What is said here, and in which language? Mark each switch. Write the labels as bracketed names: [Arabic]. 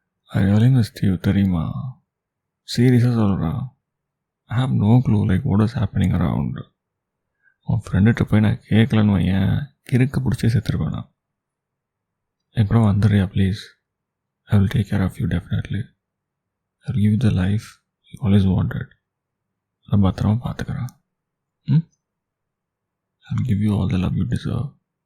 [English] I really missed you, [Tamil] தெரியுமா? சீரியஸாக சொல்கிறேன். [English] I have no clue like what is happening around. [Tamil] உன் ஃப்ரெண்டுகிட்ட போய் நான் கேட்கலன்னு வையன், கிறுக்க பிடிச்சே செத்துருப்பேன் நான். எப்பறம் வந்துடுறியா please? [English] I will take care of you definitely. I will give you the life you always wanted. [Tamil] நான் பத்திரமா பார்த்துக்கிறேன். [English] I will give you all the love you deserve.